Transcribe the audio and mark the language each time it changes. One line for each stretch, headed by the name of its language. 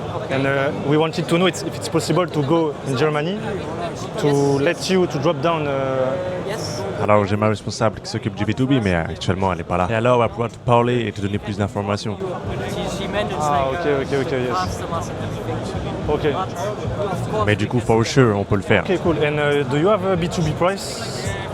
English: And we wanted to know if it's possible to go in Germany to let you to drop down.
French: Alors j'ai ma responsable qui s'occupe du B2B, mais actuellement elle n'est pas là. Et alors on va pouvoir te parler et te donner plus d'informations.
English: Ah, ok, yes. Ok.
French: Mais du coup,
English: for sure,
French: on peut le faire.
English: Okay, cool. And do you have a B2B price?